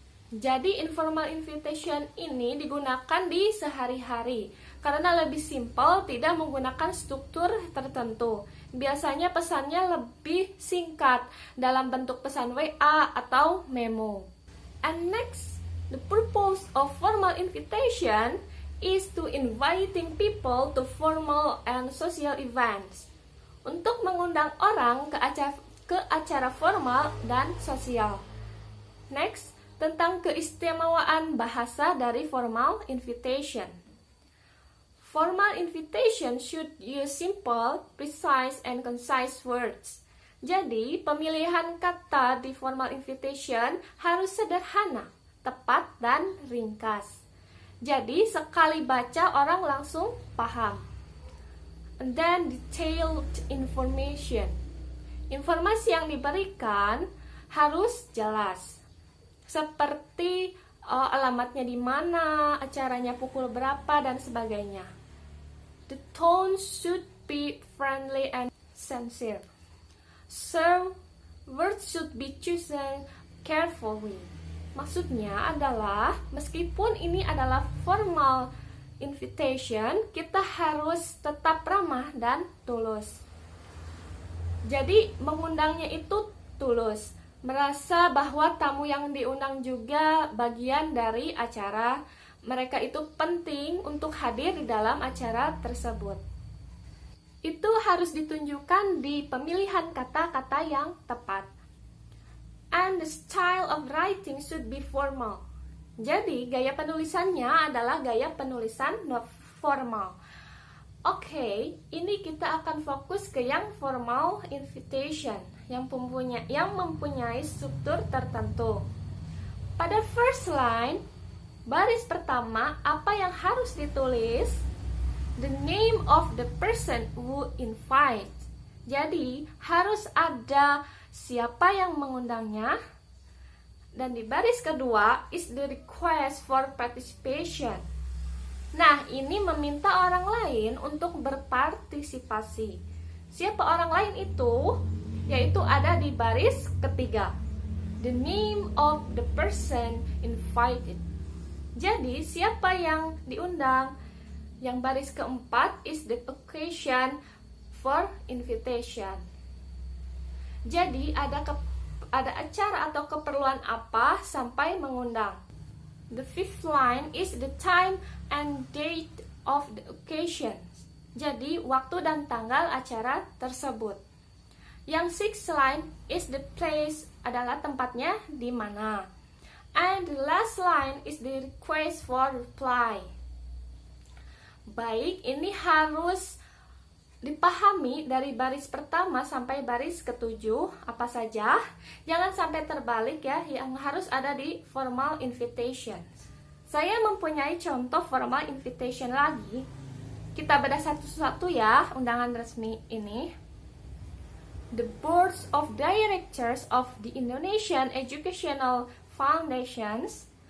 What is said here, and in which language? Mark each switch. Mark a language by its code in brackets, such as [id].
[id] Jadi informal invitation ini digunakan di sehari-hari karena lebih simpel, tidak menggunakan struktur tertentu. Biasanya pesannya lebih singkat dalam bentuk pesan WA atau memo. [en] And next, the purpose of formal invitation is to inviting people to formal and social events. [id] Untuk mengundang orang ke acara formal dan sosial. Next, tentang keistimewaan bahasa dari formal invitation. [en] Formal invitation should use simple, precise, and concise words. [id] Jadi, pemilihan kata di formal invitation harus sederhana, tepat, dan ringkas. Jadi, sekali baca orang langsung paham. [en] And then, detailed information. [id] Informasi yang diberikan harus jelas. Seperti alamatnya di mana, acaranya pukul berapa, dan sebagainya. [en] The tone should be friendly and sincere. So, words should be chosen carefully. [id] Maksudnya adalah, meskipun ini adalah formal invitation, kita harus tetap ramah dan tulus. Jadi, mengundangnya itu tulus. Merasa bahwa tamu yang diundang juga bagian dari acara. Mereka itu penting untuk hadir di dalam acara tersebut. Itu harus ditunjukkan di pemilihan kata-kata yang tepat. [en] And the style of writing should be formal. [id] Jadi, gaya penulisannya adalah gaya penulisan formal. Oke, ini kita akan fokus ke yang formal invitation, yang mempunyai struktur tertentu. Pada first line, baris pertama, apa yang harus ditulis? [en] The name of the person who invite. [id] Jadi, harus ada siapa yang mengundangnya. Dan di baris kedua, [en] is the request for participation. [id] Nah, ini meminta orang lain untuk berpartisipasi. Siapa orang lain itu? Yaitu ada di baris ketiga. [en] The name of the person invited. [id] Jadi, siapa yang diundang? Yang baris keempat [en] is the occasion for invitation. [id] Jadi, ada acara atau keperluan apa sampai mengundang. [en] The fifth line is the time and date of the occasion. [id] Jadi, waktu dan tanggal acara tersebut. Yang [en] sixth line is the place, [id] adalah tempatnya di mana. [en] And the last line is the request for reply. [id] Baik, ini harus dipahami dari baris pertama sampai baris ketujuh. Apa saja? Jangan sampai terbalik ya, yang harus ada di formal invitation. Saya mempunyai contoh formal invitation lagi. Kita bedah satu-satu ya, undangan resmi ini. [en] The boards of directors of the Indonesian Educational Foundations.